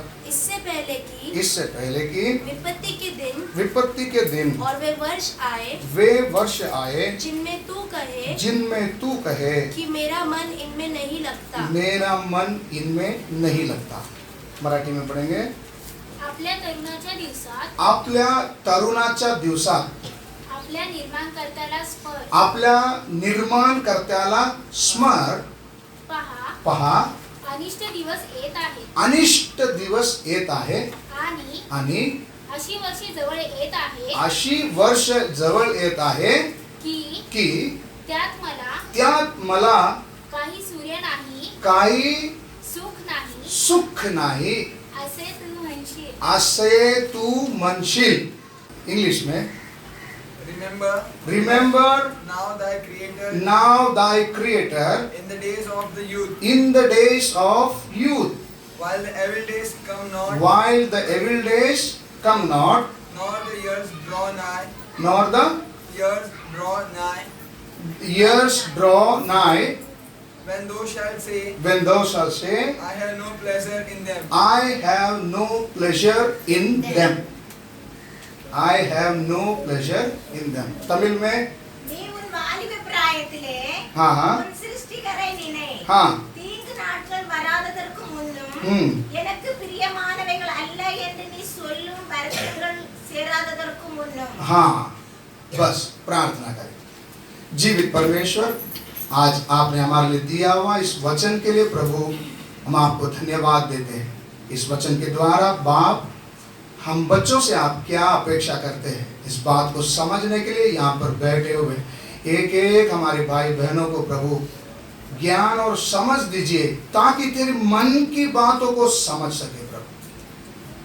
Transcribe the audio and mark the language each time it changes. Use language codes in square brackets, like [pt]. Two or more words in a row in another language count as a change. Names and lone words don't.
[hi] इससे पहले कि विपत्ति के दिन और वे वर्ष आए जिनमें तू कहे कि मेरा मन इनमें नहीं लगता। मराठी में पढ़ेंगे। [mr] आपल्या तरुणाच्या दिवसात आपल्या तरुणाच्या दिवसात आपल्या निर्माणकर्त्याला स्मर पहा अनिष्ट दिवस येत आहेत अनिष्ट दिवस येत आहे आणि अशी वर्ष जवळ येत आहे की त्यात मला काही सूर्य नाही काही सुख नाही असे तू असे म्हणशील तू म्हणशील। [hi] इंग्लिश में [en] Remember now thy creator in the days of the youth, while the evil days come not, nor the years draw nigh, when thou shalt say, I have no pleasure in them. I have no pleasure in them. I have no pleasure in them. [hi] तमिल में [ta] நீ உன் வாலிப பிராயத்திலே உன் சிருஷ்டிகரை நினை. தீங்கு நாட்கள் வராததற்கு முன்னும் எனக்கு பிரியமானவைகள் அல்ல என்று நீ சொல்லும் வருஷங்கள் சேராததற்கு முன்னும்। [hi] बस प्रार्थना करें। जीवित परमेश्वर, आज आपने हमारे लिए दिया हुआ इस वचन के लिए प्रभु हम आपको धन्यवाद देते हैं। इस वचन के द्वारा बाप हम बच्चों से आप क्या अपेक्षा करते हैं इस बात को समझने के लिए यहाँ पर बैठे हुए एक एक हमारे भाई बहनों को प्रभु ज्ञान और समझ दीजिए ताकि तेरे मन की बातों को समझ सके प्रभु।